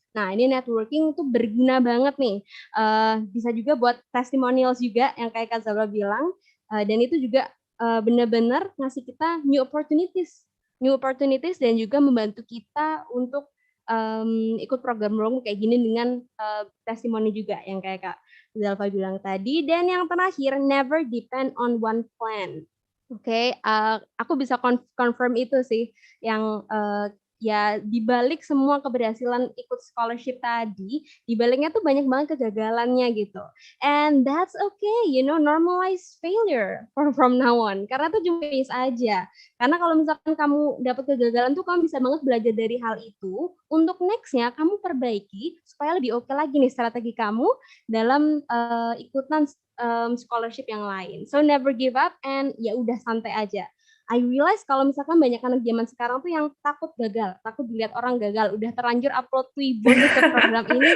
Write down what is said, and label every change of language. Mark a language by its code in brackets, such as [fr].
[id] Nah, ini networking itu berguna banget nih. Bisa juga buat testimonials juga yang kayak Kak Zalfa bilang dan itu juga benar-benar ngasih kita [en] new opportunities [id] dan juga membantu kita untuk ikut program kayak gini dengan testimoni juga yang kayak Kak Zalfa bilang tadi. Dan yang terakhir, [en] never depend on one plan. [id] Oke, aku bisa confirm itu sih yang ya dibalik semua keberhasilan ikut scholarship tadi, dibaliknya tuh banyak banget kegagalannya gitu. [en] And that's okay, normalize failure from now on. [id] Karena itu cuma phase aja. Karena kalau misalkan kamu dapat kegagalan tuh kamu bisa banget belajar dari hal itu. Untuk next-nya kamu perbaiki supaya lebih oke lagi nih strategi kamu dalam ikutan scholarship yang lain. [en] So never give up and [id] ya udah santai aja. [en] I realize [id] kalau misalkan banyak anak zaman sekarang tuh yang takut gagal, takut dilihat orang gagal, udah terlanjur upload Twitter ke program ini.